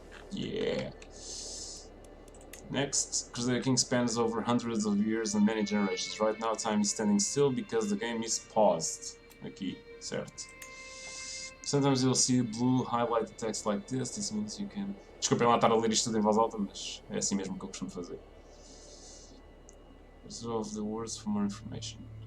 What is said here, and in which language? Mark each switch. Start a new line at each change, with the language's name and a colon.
English: Yeah. Next, Crusader King spans over hundreds of years and many generations. Right now, time is standing still because the game is paused.
Portuguese: Aqui, certo?
English: Sometimes you'll see blue highlighted text like this. This means you can...
Portuguese: Desculpem lá estar a ler isto tudo em voz alta, mas é assim mesmo que eu costumo fazer.
English: Resolve the words for more information.